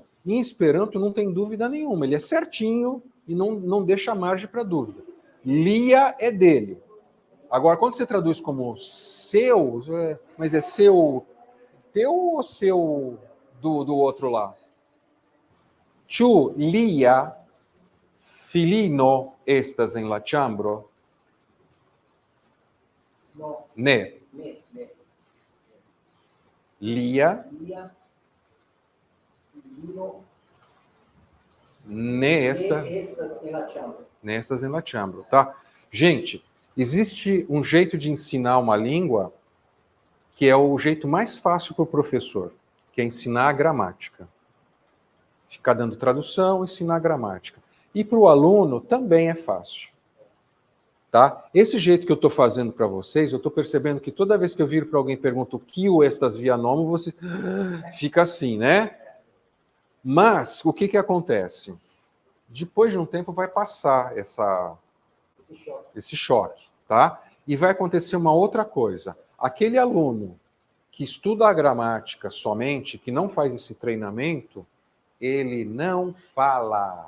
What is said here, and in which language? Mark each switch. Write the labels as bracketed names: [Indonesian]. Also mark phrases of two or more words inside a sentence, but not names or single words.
[Portuguese] Em Esperanto não tem dúvida nenhuma, ele é certinho e não deixa margem para dúvida. Lia é dele. Agora, quando você traduz como seu, mas é seu teu ou seu do outro lá? [Esperanto] Tu lia filino estas en la chambro? [Portuguese] Não. [Esperanto] Ne. Lia, nestas en la chambro, [Portuguese] tá? Gente, existe um jeito de ensinar uma língua que é o jeito mais fácil para o professor, que é ensinar a gramática. Ficar dando tradução, ensinar a gramática. E para o aluno também é fácil. Tá? Esse jeito que eu estou fazendo para vocês, eu estou percebendo que toda vez que eu viro para alguém e pergunto o que o [Esperanto] estas via nomo, [Portuguese] você fica assim, né? Mas o que acontece? Depois de um tempo vai passar esse choque, tá? E vai acontecer uma outra coisa. Aquele aluno que estuda a gramática somente, que não faz esse treinamento, ele não fala.